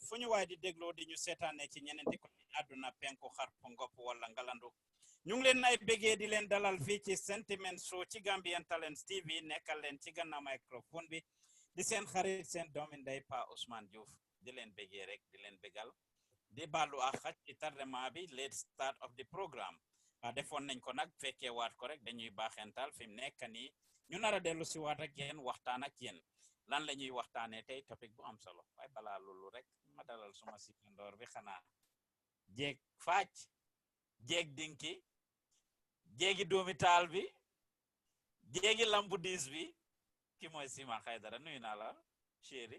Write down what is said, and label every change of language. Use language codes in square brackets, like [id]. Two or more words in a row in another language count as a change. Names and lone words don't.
[wo] Fu ñu waay di dégloo di ñu seetaane ci ñeneenti ko àdduna penku xar po ngopp wala ngalandu ñu ngi leen ay bégee di leen dalal fii ci Sentiment Show ci Gambian Talents TV nekkal leen ci gannaaw microphone bi di seen xarit seen doomi ndey Pa Ousman Joof di leen bégee rek di leen bégal di baalu ak xaj ci tardement bi [en] late start of the programme [wo] defoon nañ ko nag fekkee waat ko rek dañuy baaxental fi mu nekk nii ñu nar a dellu si waat ak yéen waxtaan ak yéen lan la ñuy waxtaanee tey topic bu am solo waaye balaa loolu rek ma dalal suma sikandoor bi xanaa jeeg faaj jeeg dinki jeegi doomi taal bi jeegi lambu diis bi ki mooy Sima Aidara nuyu naa la chéri